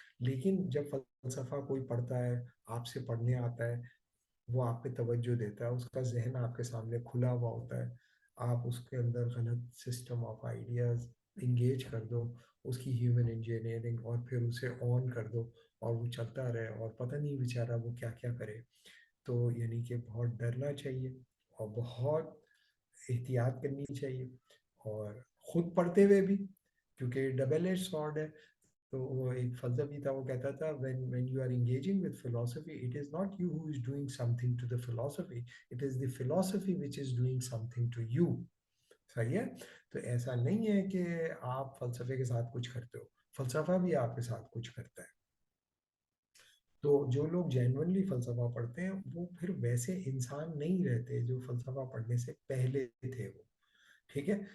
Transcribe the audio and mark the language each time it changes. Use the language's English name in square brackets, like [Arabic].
[Hindi] लेकिन जब फलसफा कोई पढ़ता है, आपसे पढ़ने आता है, वो आप पे तवज्जो देता है, उसका जहन आपके सामने खुला हुआ होता है, आप उसके अंदर गलत सिस्टम ऑफ आइडियाज इंगेज कर दो, उसकी ह्यूमन इंजीनियरिंग, और फिर उसे ऑन कर दो और वो चलता रहे और पता नहीं बेचारा वो क्या क्या करे। तो यानी कि बहुत डरना चाहिए और बहुत एहतियात करनी चाहिए, और खुद पढ़ते हुए भी, क्योंकि डबल एज सॉर्ड है। तो वो एक फलसफी था, वो कहता था [English] when you are engaging with philosophy, it is not you who is doing something to the philosophy, it is the philosophy which is doing something to you। [Hindi] सही है। तो ऐसा नहीं है कि आप फलसफे के साथ कुछ करते हो, फलसफा भी आपके साथ कुछ करता है। तो जो लोग जेन्युइनली फलसफा पढ़ते हैं वो फिर वैसे इंसान नहीं रहते जो फलसफा पढ़ने से पहले थे वो। ठीक है।